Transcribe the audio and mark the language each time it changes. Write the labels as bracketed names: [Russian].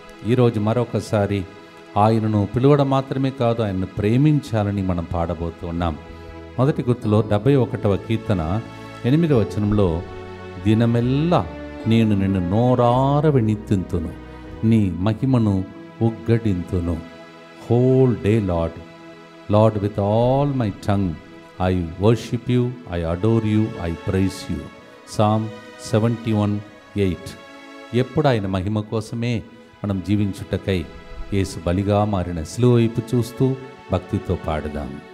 [Telugu] ఈరోజు మరొకసారి ఆయనను పిలవడం మాత్రమే కాదు, ఆయనను ప్రేమించాలని మనం పాడబోతున్నాం. మొదటి గుర్తులో 71వ కీర్తన 8వ వచనంలో, దినమెల్లా నేను నిన్ను నోరార వినితింతును, నీ మహిమను ఉగ్గడింతును. [English] whole day, Lord. Lord, with all my tongue, I worship you, I adore you, I praise you. Psalm 71:8. [Telugu] ఎప్పుడు ఆయన మహిమ కోసమే మనం జీవించుటకై యేసు బలిగా మారిన శిలువ వైపు చూస్తూ భక్తితో పాడుదాం.